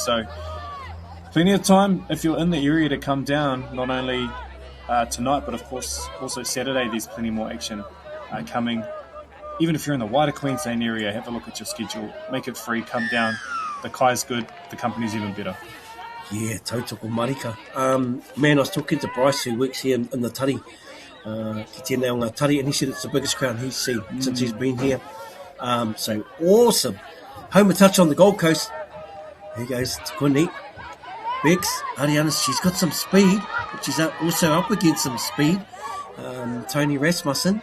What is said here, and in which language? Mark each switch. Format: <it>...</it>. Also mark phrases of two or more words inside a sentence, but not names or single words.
<en>So, plenty of time if you're in the area to come down, not only tonight, but of course also Saturday. There's plenty more action coming. Even if you're in the wider Queensland area, have a look at your schedule, make it free, come down. The Kai's good, the company's even better. Yeah,</en> <mi>tautoko marika.</mi> <en>Man, I was talking to Bryce, who works here in the Tari,</en> <mi>ki tēnei o ngā Tari,</mi> <en>and he said it's the biggest crowd he's seen since he's been here. So awesome. Home touch on the Gold Coast. Here goes Tukuni. Bex, Ariana, she's got some speed, but she's also up against some speed. Tony Rasmussen.</en>